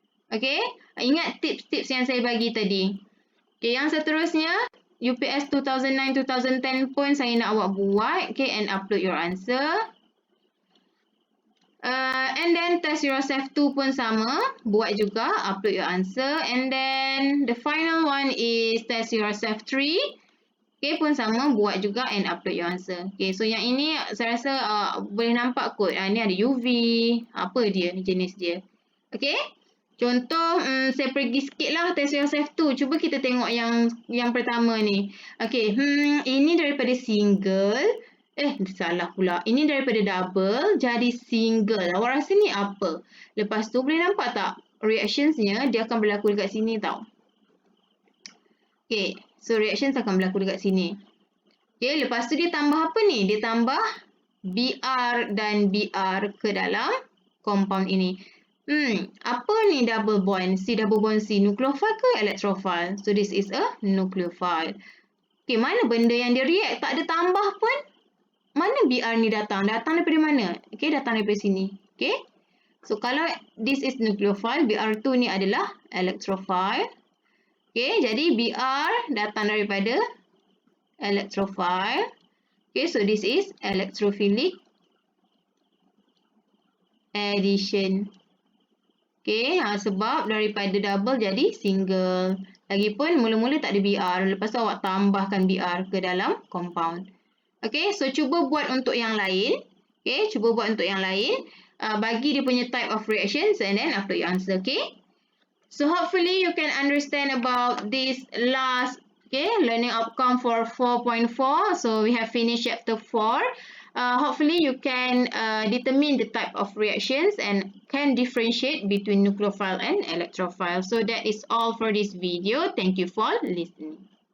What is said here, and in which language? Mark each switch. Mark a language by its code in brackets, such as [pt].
[ms] Okay, ingat tips-tips yang saya bagi tadi. Okay, yang seterusnya UPS 2009-2010 pun saya nak awak buat. [en] Okay, and upload your answer. And then test yourself 2 [ms] pun sama. Buat juga, [en] upload your answer. And then the final one is test yourself 3. Okay, [ms] pun sama, buat juga [en] and upload your answer. [ms] Okay, so yang ini saya rasa boleh nampak kot. Ni ada UV, apa dia, jenis dia. Okay, contoh saya pergi sikit lah test yourself tu. Cuba kita tengok yang pertama ni. Okay, ini daripada single. Salah pula. Ini daripada double jadi single. Awak rasa ni apa? Lepas tu boleh nampak tak? Reactionsnya dia akan berlaku dekat sini tau. Okay, so reactions akan berlaku dekat sini. Okay, lepas tu dia tambah apa ni? Dia tambah Br dan Br ke dalam compound ini. Apa ni double bond? Si double bond si nucleophile ke electrophile? [en] So this is a nucleophile. [ms] Okay, mana benda yang dia react? Tak ada tambah pun. Mana Br ni datang? Datang daripada mana? Okay, datang daripada sini. Okay. [en] So kalau this is nucleophile, Br2 [ms] ni adalah [en] electrophile. [ms] Okay, jadi Br datang daripada electrophile. [en] Okay, so this is electrophilic addition. [ms] Okay, sebab daripada double jadi single. Lagipun mula-mula tak ada Br. Lepas tu awak tambahkan Br ke dalam compound. Okay, so cuba buat untuk yang lain. Okay, cuba buat untuk yang lain. Bagi dia punya [en] type of reactions and then after you answer, okay? So hopefully you can understand about this last, okay, learning outcome for 4.4. So we have finished chapter 4. Hopefully you can determine the type of reactions and can differentiate between nucleophile and electrophile. So that is all for this video. Thank you for listening.